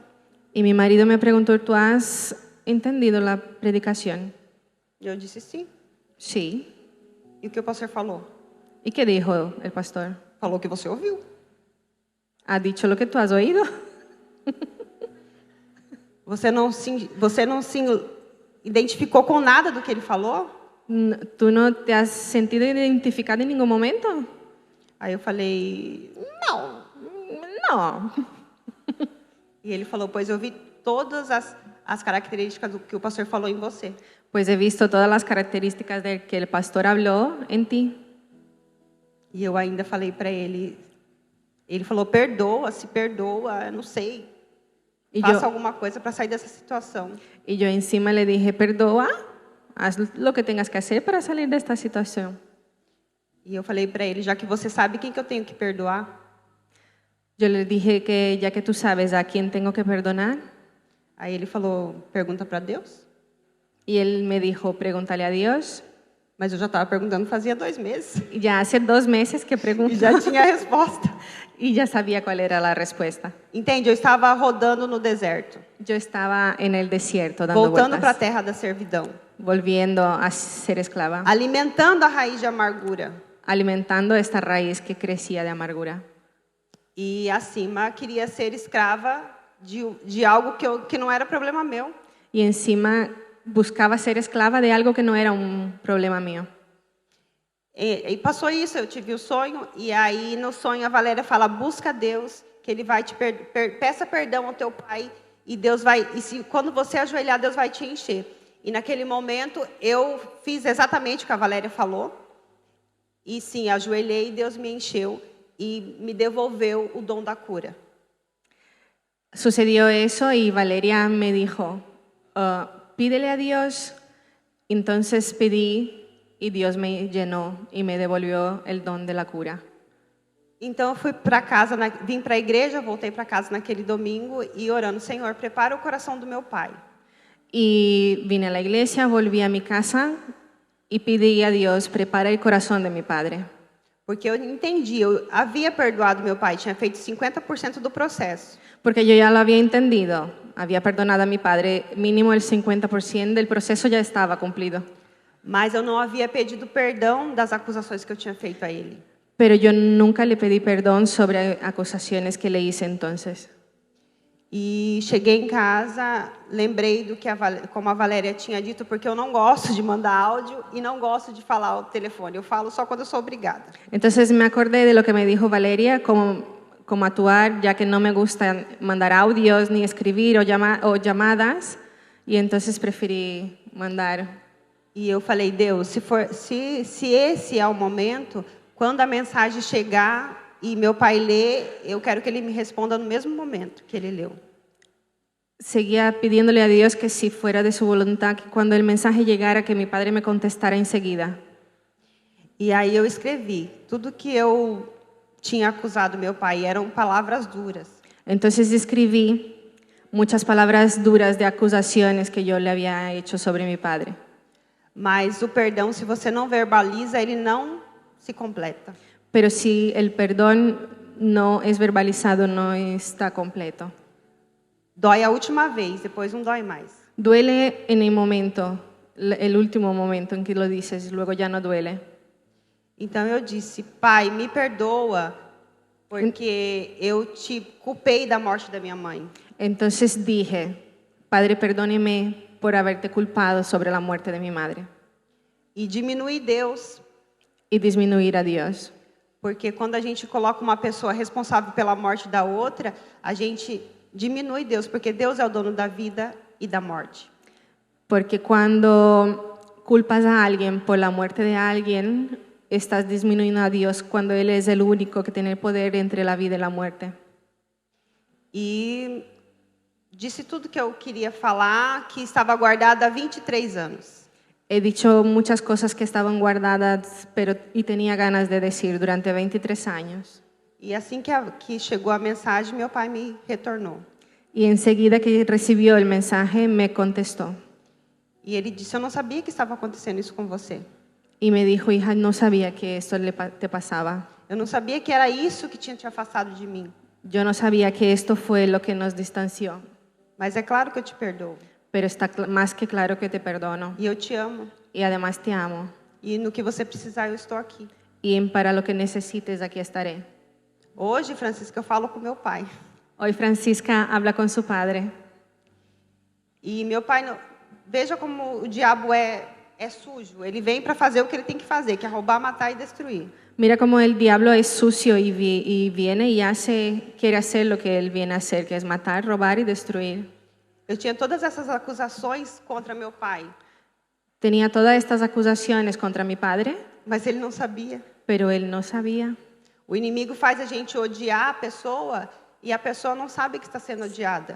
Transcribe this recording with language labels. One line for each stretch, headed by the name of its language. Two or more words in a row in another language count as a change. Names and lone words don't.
Spanish: Y mi marido me preguntó, ¿tú has entendido la predicación?
Portuguese: E eu disse sim.
Spanish: Sí.
Portuguese: E o que o pastor falou?
Spanish: ¿Y qué dijo el pastor?
Portuguese: Falou que você ouviu.
Spanish: ¿Ha dicho lo que tú has oído?
Portuguese: Você não se identificou com nada do que ele falou?
Spanish: ¿Tú no te has sentido identificado en ningún momento?
Portuguese: Aí eu falei: não.
Spanish: No.
Portuguese: E ele falou: pois eu vi todas as características do que o pastor falou em você.
Spanish: Pues he visto todas las características de que el pastor habló en ti.
Portuguese: E eu ainda falei para ele. Ele falou: perdoa, se perdoa, não sei.
Spanish: Y
Portuguese: Faça
Spanish: yo,
Portuguese: alguma coisa para sair dessa situação.
Spanish: y yo encima le dije, perdoa, haz lo que tengas que hacer para salir de esta situación.
Portuguese: E eu falei para ele: já que você sabe quem que eu tenho que perdoar,
Spanish: Yo le dije que ya que tú sabes a quién tengo que perdonar,
Portuguese: aí ele falou: pergunta para Deus.
Spanish: y él me dijo, pregúntale a Dios.
Portuguese: Mas eu já estava perguntando fazia 2 meses.
Spanish: Y ya hace 2 meses que
Portuguese: E
Spanish: pregunto
Portuguese: já tinha a resposta.
Spanish: y ya sabía cuál era la respuesta.
Portuguese: Entende? Eu estava rodando no deserto,
Spanish: Yo estaba en el desierto dando
Portuguese: voltando para a
Spanish: vueltas,
Portuguese: terra da servidão,
Spanish: volviendo a ser esclava,
Portuguese: alimentando a raiz de amargura.
Spanish: alimentando esta raíz que crecía de amargura.
Portuguese: E acima queria ser escrava de algo que não era problema meu.
Spanish: Y encima buscaba ser esclava de algo que no era un problema mío.
Portuguese: E passou isso, eu tive o sonho, e aí no sonho a Valéria fala: busca Deus, que Ele vai te peça perdão ao teu pai, e Deus vai, quando você ajoelhar, Deus vai te encher. E naquele momento eu fiz exatamente o que a Valéria falou, e sim, ajoelhei e Deus me encheu e me devolveu o dom da cura.
Spanish: Sucedió eso y Valeria me dijo, pídele a Dios Entonces pedí y Dios me llenó y me devolvió el don de la cura.
Portuguese: Então eu fui para casa, vim para a igreja, voltei para casa naquele domingo e orando, Senhor, prepara o coração do meu pai.
Spanish: Y vine a la iglesia, volví a mi casa y pedí a Dios, prepara el corazón de mi padre.
Portuguese: Porque eu entendi, eu havia perdoado meu pai, tinha feito 50% do processo.
Spanish: Porque yo ya lo había entendido, había perdonado a mi padre, mínimo el 50% del proceso ya estaba cumplido.
Portuguese: Mas eu não havia pedido perdão das acusações que eu tinha feito a ele.
Spanish: Pero yo nunca le pedí perdón sobre acusaciones que le hice entonces.
Portuguese: E cheguei em casa, lembrei do que como a Valéria tinha dito, porque eu não gosto de mandar áudio e não gosto de falar ao telefone. Eu falo só quando eu sou obrigada.
Spanish: Entonces me acordé de lo que me dijo Valeria, como actuar, ya que no me gusta mandar audios ni escribir o llamadas, y entonces preferí mandar.
Portuguese: E eu falei, Deus, se esse é o momento, quando a mensagem chegar e meu pai lê, eu quero que ele me responda no mesmo momento que ele leu.
Spanish: Seguía pidiéndole a Dios que si fuera de su voluntad, que cuando el mensaje llegara, que mi padre me contestara enseguida.
Portuguese: E aí eu escrevi tudo que eu tinha acusado meu pai, eram palavras duras.
Spanish: Entonces escribí muchas palabras duras de acusaciones que yo le había hecho sobre mi padre.
Portuguese: Mas o perdão, se você não verbaliza, ele não se completa.
Spanish: Pero si el perdón no es verbalizado, no está completo.
Portuguese: Dói a última vez, depois não dói mais.
Spanish: Duele en el momento, el último momento en que lo dices, luego ya no duele.
Portuguese: Então eu disse, pai, me perdoa, porque eu te culpei da morte da minha mãe.
Spanish: Entonces dije, Padre, perdóneme por haberte culpado sobre la muerte de mi madre.
Portuguese: E diminui Deus.
Spanish: Y disminuir a Dios.
Portuguese: Porque quando a gente coloca uma pessoa responsável pela morte da outra, a gente diminui Deus, porque Deus é o dono da vida e da morte.
Spanish: Porque cuando culpas a alguien por la muerte de alguien, estás disminuyendo a Dios cuando Él es el único que tiene el poder entre la vida y la muerte.
Portuguese: E disse tudo que eu queria falar, que estava guardada há 23 anos.
Spanish: He dicho muchas cosas que estaban guardadas y tenía ganas de decir durante 23 años.
Portuguese: E assim que chegou a mensagem, meu pai me retornou.
Spanish: Y enseguida que recibió el mensaje, me contestó.
Portuguese: E ele disse, eu não sabia que estava acontecendo isso com você.
Spanish: Y me dijo, hija, no sabía que esto te pasaba.
Portuguese: Eu não sabia que era isso que tinha te afastado de mim.
Spanish: Yo no sabía que esto fue lo que nos distanció.
Portuguese: Mas é claro que eu te perdoo.
Spanish: Pero está más que claro que te perdono.
Portuguese: E eu te amo.
Spanish: Y además te amo.
Portuguese: E no que você precisar, eu estou aqui.
Spanish: Y para lo que necesites, aquí estaré.
Portuguese: Hoje, Francisca, eu falo com meu pai.
Spanish: Hoy Francisca habla con su padre.
Portuguese: E meu pai, veja como o diabo é sujo. Ele vem para fazer o que ele tem que fazer, que é roubar, matar e destruir.
Spanish: Mira como el diablo es sucio y viene y quiere hacer lo que él viene a hacer, que es matar, robar y destruir.
Portuguese: Eu tinha todas essas acusações contra meu pai.
Spanish: Tenía todas estas acusaciones contra mi padre,
Portuguese: mas ele não sabia.
Spanish: Pero él no sabía.
Portuguese: O inimigo faz a gente odiar a pessoa e a pessoa não sabe que está sendo odiada.